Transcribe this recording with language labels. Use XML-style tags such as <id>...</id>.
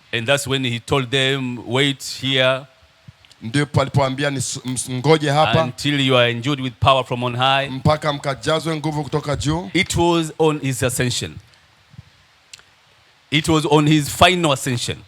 <en>And that's when he told them, wait here.</en> <sw>Ndipo alipoambia ngoje hapa</sw> <en>until you are endued with power from on high.</en> <sw>Mpaka mkajazwe nguvu kutoka juu.</sw> <en>It was on his ascension. It was on his final ascension.</en>